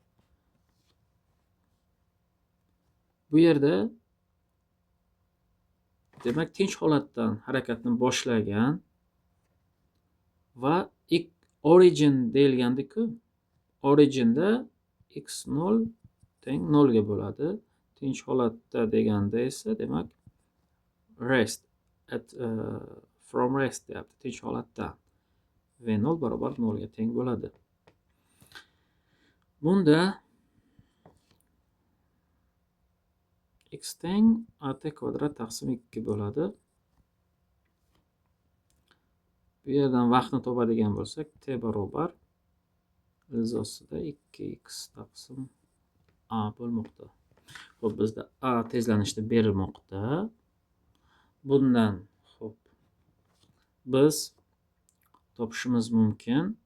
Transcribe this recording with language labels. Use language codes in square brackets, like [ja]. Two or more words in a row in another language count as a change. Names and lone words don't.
[uz] bu yerda demak tinch holatdan harakatni boshlagan va origin deyilgandi-ku originda x0 teng 0 ga bo'ladi tinch holatda deganda esa demak [en] rest at from rest [uz] deyapti tinch holatdan v0 barobar 0 ga teng bo'ladi bunda x teng at kvadrat taqsim 2 bo'ladi bu yerdan vaqtni topadigan bo'lsak t barobar izosida 2x taqsim a bo'lmoqda xo'p bizda a tezlanishda berilmoqda bundan xo'p biz topishimiz mumkin